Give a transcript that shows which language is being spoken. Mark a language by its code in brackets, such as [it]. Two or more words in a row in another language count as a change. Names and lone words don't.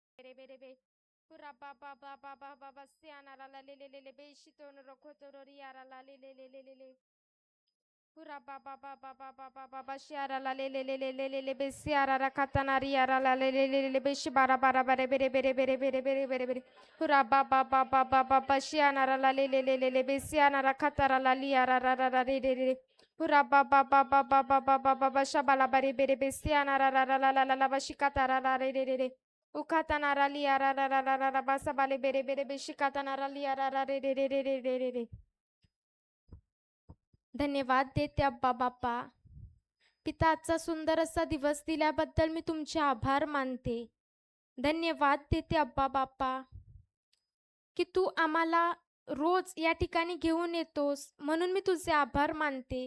[mr] bere bere be. Hura ba ba ba ba ba ba ba siana la la le le le le be shitono rokoto riara la le le le le le le. Hura ba ba ba ba ba ba ba ba ba shiara la le le le le le le le be siara ra katana riara la le le le le be shibara bara bare bere bere bere bere bere bere bere. Hura ba ba ba ba ba ba ba shiana ra la le le le le le be siana ra katara la liara ra ra ra re re re. Hura ba ba ba ba ba ba ba ba ba ba shabala bare bere be siana ra ra ra la la la la ba shikatara ra re re re re. Ukatana ra liara ra ra ra ra ra ba sabale bere bere be shikatana ra liara ra re re re re re re re re. धन्यवाद देते अब्बा बाप्पा. पिता आजचा सुंदर असा दिवस दिल्याबद्दल मी तुमचे आभार मानते. धन्यवाद देते अब्बा बाप्पा की तू आम्हाला रोज या ठिकाणी घेऊन येतोस म्हणून मी तुझे आभार मानते.